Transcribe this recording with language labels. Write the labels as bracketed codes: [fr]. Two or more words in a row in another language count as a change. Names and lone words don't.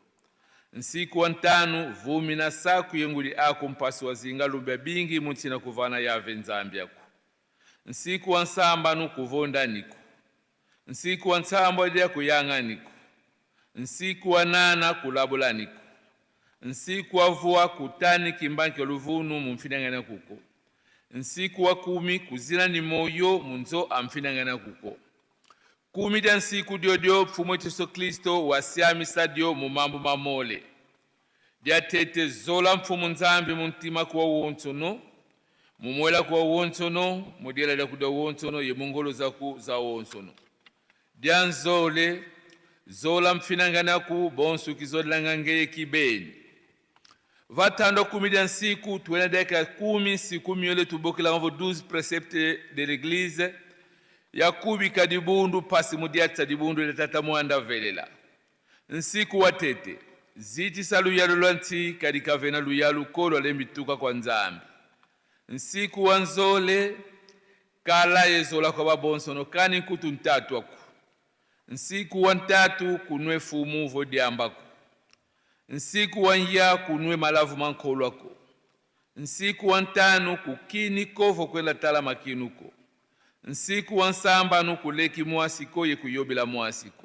[kg] Nsiku wantanu vumi na saku yenguli ako mpasu wazinga lumbi bingi muntina kuvana yave nzambi yako. Nsiku wansamba kuvonda niko. Nsiku wansambo dia kuyanga niko. Nsiku wanana kulabula niko. Nsiku wavua kutani kimbanke luvunu mumfinangana kuko. Nsiku wa 10 kuzina ni moyo munzo amfinangana kuko. 10 dia nsiku diodio pfumo Yesu Kristo wasiami sadio mumambo mamole. Dia tete zola mfumo nzambi muntima kwa uontono. Mumwela kwa uontono, mudiela da kuda uontono ye mongolo za uontono. Dianzole zola mfinangana ku bonsu kizodlanga ngeye kibeni. Vatando 10 dia nsiku tuena deka 10 siku miole tubokila mvo 12 [fr] préceptes de l'église. [kg] Yakubi kadibundu pasi mudiata dibundu le tata mwanda velela. Nsiku watete ziti salu yalu lanti kadika vena luyalu kolo lembituka kwa nzambi. Nsiku wanzole kala yezola kwa babonsono kani kutu ntatu waku. Nsiku wantatu kunwe fumu vodiambako. Nsiku wanya kunwe malavu mankolo wako. Nsiku wantanu kukini kovo kwela tala makinuko. Nsiku wansamba nukuleki muasiko ye kuyobila muasiko.